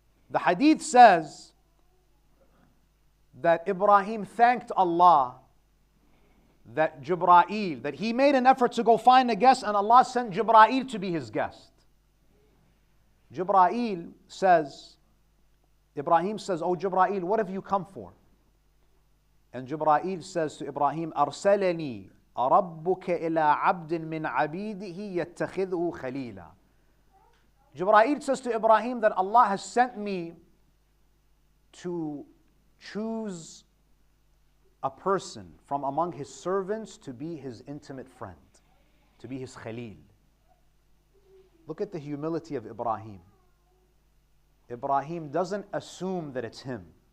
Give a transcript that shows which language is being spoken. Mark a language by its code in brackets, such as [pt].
[en] The hadith says that Ibrahim thanked Allah that Jibreel, that he made an effort to go find a guest, and Allah sent Jibreel to be his guest. Jibreel says, Ibrahim says, Oh Jibreel, what have you come for? And Jibreel says to Ibrahim, [ar] أرسلني ربك إلى عبد من عبيده يتخذه خليلا. [en] Jibreel says to Ibrahim that Allah has sent me to choose a person from among his servants to be his intimate friend, to be his Khalil. Look at the humility of Ibrahim. Ibrahim doesn't assume that it's him.